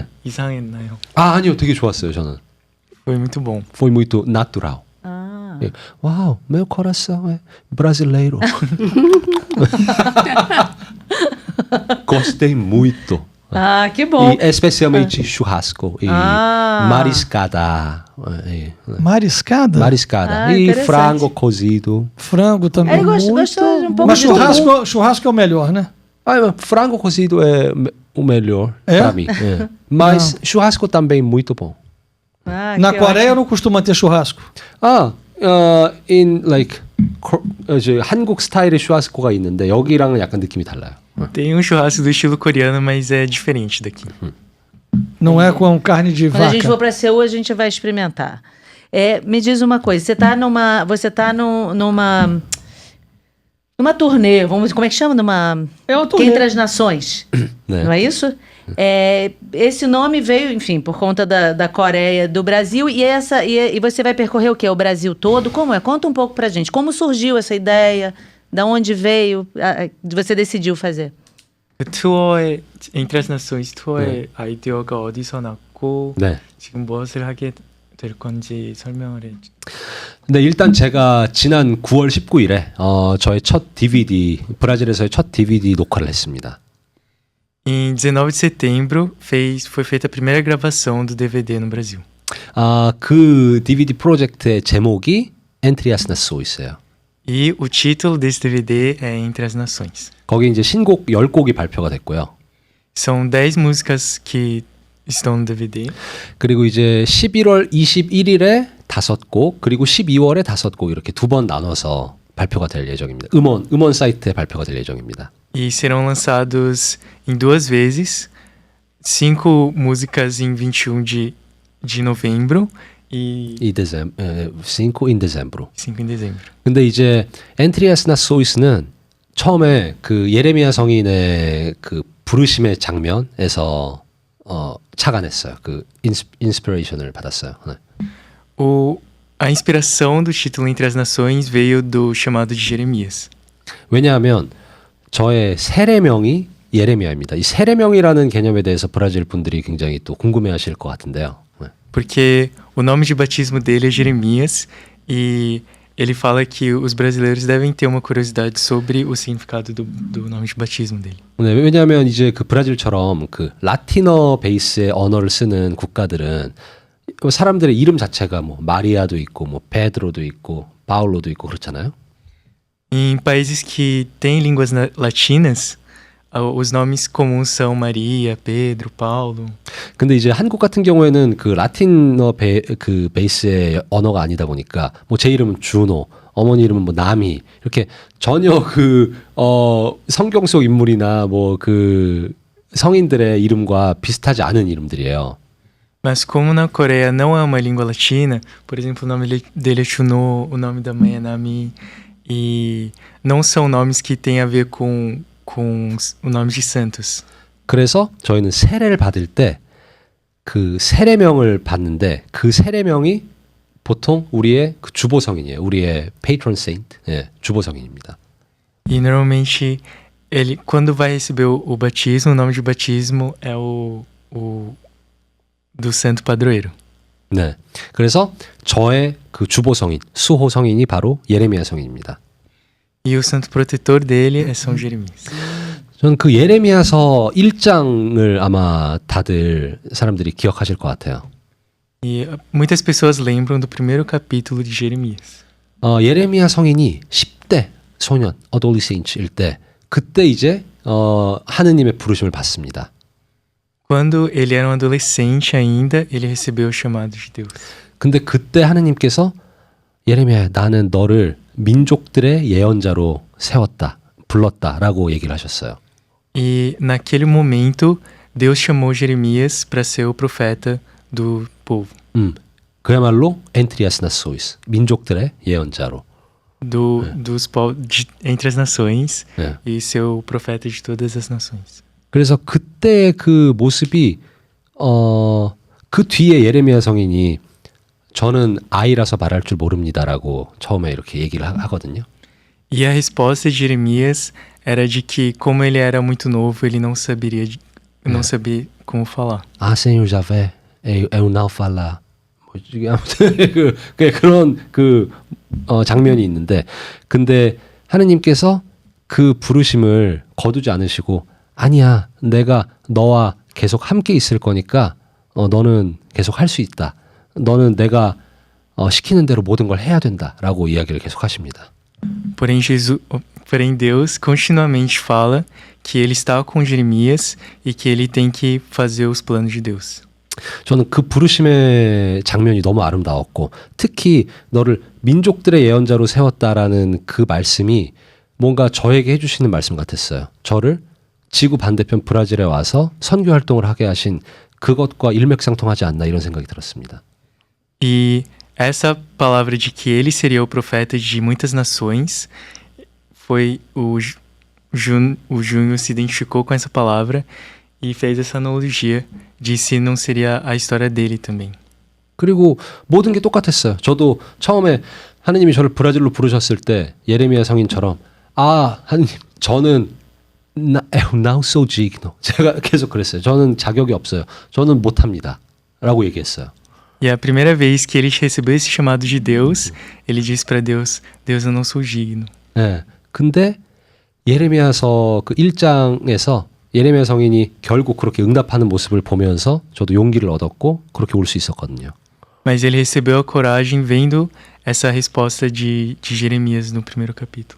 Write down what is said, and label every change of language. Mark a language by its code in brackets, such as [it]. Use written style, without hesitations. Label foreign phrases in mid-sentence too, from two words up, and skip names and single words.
[ko] 이상했나요? 아 아니요, 되게 좋았어요 저는. [pt] Foi muito bom. Foi muito natural. Ah. [ko] 예. [pt] Uau, meu coração é brasileiro. Gostei muito. Ah, que bom. E especialmente churrasco e Ah. mariscada. É, Mariscada? mariscada. Ah, e interessante. frango cozido. Frango também. Ele gostou de um pouco Mas de tudo. churrasco é o melhor, né? Ah, frango cozido é o melhor É? para mim. É. Mas churrasco também muito bom. Ah, Na que Coreia ótimo. não costuma ter churrasco. 아, [en] in like [ko] 이제 한국 스타일의 슈아스코가 있는데 여기랑은 약간 느낌이 달라요. [pt] Tem um churrasco do estilo coreano, mas é diferente daqui. Não é com carne de Quando a gente for vaca. para Seul, a gente vai experimentar. Me diz uma coisa, você tá numa turnê, como é que chama? É uma Que turnê. Entre as Nações, [ko] 네. [pt] não é isso? Esse nome veio, enfim, por conta da Coreia, do Brasil, e você vai percorrer o quê? O Brasil todo? Como é? Conta um pouco pra gente. Como surgiu essa ideia? Da onde veio? Você decidiu fazer? [ko] 그 투어의 Entre as Nações 투어의 아이디어가 어디서 났고 네. 지금 무엇을 하게 될 건지 설명을 해. 근데 일단 제가 지난 9월 19일에 저의 첫 DVD 브라질에서의 첫 DVD 녹화를 했습니다. [pt] Em 19 de setembro foi feita a primeira gravação do DVD no Brasil. [ko] 그 DVD 프로젝트의 제목이 Entre as Nações예요. [pt] E o título desse DVD é Entre as Nações. [ko] 거기 이제 신곡 10곡이 발표가 됐고요. [pt] São 10 músicas que estão no DVD. [ko] 그리고 이제 11월 21일에 5곡, 그리고 12월에 5곡 이렇게 두 번 나눠서 발표가 될 예정입니다. 음원 사이트에 발표가 될 예정입니다. [pt] E serão lançados em 2 vezes. 5 músicas em 21 de novembro e 5 in dezembro. 5 em dezembro. [ko] 근데 이제 Entre as Nações는 처음에 그 예레미야 성인의 그 부르심의 장면에서 착안했어요. 그 인스피레이션을 받았어요. 네. [pt] A inspiração do título Entre as Nações veio do chamado de Jeremias. [ko] 왜냐하면 저의 세례명이 예레미야입니다. 이 세례명이라는 개념에 대해서 브라질 분들이 굉장히 또 궁금해하실 것 같은데요. 네. [pt] Porque o nome de batismo dele é Jeremias e ele fala que os brasileiros devem ter uma curiosidade sobre o significado do nome de batismo dele. [ko] 네, 왜냐하면 이제 그 브라질처럼 그 라틴어 베이스의 언어를 쓰는 국가들은 사람들의 이름 자체가 뭐 마리아도 있고 뭐 베드로도 있고 바울로도 있고 그렇잖아요. [pt] Em países que têm línguas latinas, os nomes comuns são Maria, Pedro, Paulo. [ko] 근데 이제 한국 같은 경우에는 그 라틴어 그 베이스의 언어가 아니다 보니까 뭐 제 이름은 준호, 어머니 이름은 뭐 나미 이렇게 전혀 그 성경 속 인물이나 뭐 그 성인들의 이름과 비슷하지 않은 이름들이에요. [pt] Mas como na Coreia não é uma língua latina, por exemplo, o nome dele é Chuno, o nome da mãe é Nami, e não são nomes que têm a ver com o nome de santos. [ko] 그래서 저희는 세례를 받을 때 그 세례명을 받는데 그 세례명이 보통 우리의 그 주보성인이에요. 우리의 [en] patron saint, [ko] 예, 주보성인입니다. [pt] E normalmente ele, quando vai receber o batismo, o nome de batismo é o do santo padroeiro. [ko] 네, 그래서 저의 그 주보성인, 수호 성인이 바로 예레미야 성인입니다. [pt] E o santo protetor dele é São Jeremias. [ko] 저는 그 예레미야서 1장을 아마 다들 사람들이 기억하실 것 같아요. [pt] E muitas pessoas lembram do primeiro capítulo de Jeremias. [ko] 예레미야 성인이 10대 소년, adolescente일 때 그때 이제 하느님의 부르심을 받습니다. [pt] Quando ele era um adolescente ainda, ele recebeu o chamado de Deus. [ko] 근데 그때 하느님께서 예레미야 나는 너를 민족들의 예언자로 세웠다, 불렀다라고 얘기를 하셨어요. [pt] E naquele momento, Deus chamou Jeremias para ser o profeta do povo. [ko] 그야말로 엔트리아스 나소이스, 민족들의 예언자로. [pt] Entre as nações [ko] 네. [pt] e ser o profeta de todas as nações. [ko] 그래서 그때의 그 모습이 그 뒤에 예레미야 성인이 저는 아이라서 말할 줄 모릅니다라고 처음에 이렇게 얘기를 하거든요. [pt] E a resposta de Jeremias era de que, como ele era muito novo, ele não sabia como falar. 아, Senhor Javé, eu não falo. [ko] 아무튼 그런 장면이 있는데, 근데 하느님께서 그 부르심을 거두지 않으시고, 아니야, 내가 너와 계속 함께 있을 거니까 너는 계속 할 수 있다. 너는 내가 시키는 대로 모든 걸 해야 된다라고 이야기를 계속 하십니다. [pt] Porém, Deus continuamente fala que ele está com Jeremias e que ele tem que fazer os planos de Deus. [ko] 저는 그 부르심의 장면이 너무 아름다웠고 특히 너를 민족들의 예언자로 세웠다라는 그 말씀이 뭔가 저에게 해주시는 말씀 같았어요. 저를 지구 반대편 브라질에 와서 선교 활동을 하게 하신 그것과 일맥상통하지 않나 이런 생각이 들었습니다. [pt] E essa palavra de que ele seria o profeta de muitas nações, foi o Júnior se identificou com essa palavra e fez essa analogia de se não seria a história dele também. [ko] 그리고 모든 게 똑같았어요. 저도 처음에 하느님이 저를 브라질로 부르셨을 때 예레미야 성인처럼 하느님 저는 [pt] não sou digno. [ko] 제가 계속 그랬어요. 저는 자격이 없어요. 저는 못합니다. 라고 얘기했어요. [pt] E a primeira vez que ele recebeu esse chamado de Deus, ele disse para Deus, Deus, eu não sou digno. [ko] 네. 근데 예레미야서 그 1장에서 예레미야 성인이 결국 그렇게 응답하는 모습을 보면서 저도 용기를 얻었고 그렇게 올 수 있었거든요. [pt] Mas ele recebeu a coragem vendo essa resposta de Jeremias no primeiro capítulo.